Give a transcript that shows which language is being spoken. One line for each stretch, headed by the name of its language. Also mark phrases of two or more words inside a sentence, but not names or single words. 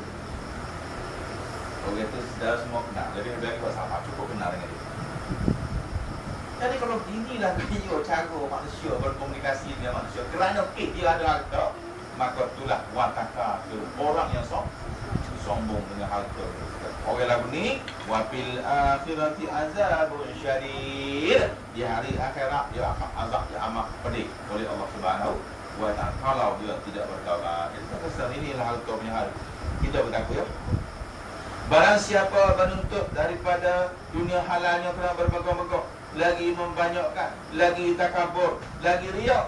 Malay: Orang itu saudara semua kenal. Jadi dia buat sama cukup kenal dengan dia. Jadi kalau inilah dia cara manusia berkomunikasi dengan manusia. Kerana dia ada harta, maka itulah wataka orang yang sombong dengan harta. Orang lagu ni
Arabic: wafil akhirati azabun syadid.
Malay: Di hari akhirat dia akan azab yang amat pedih oleh Allah Subhanahu wa taala kalau dia tidak bertaubat. Jadi pasal inilah harta punya hal. Kita bertakwa ya. Barang siapa menuntut daripada dunia halalnya kerana bermegah-megah, lagi membanyakkan, lagi takabur, lagi riak.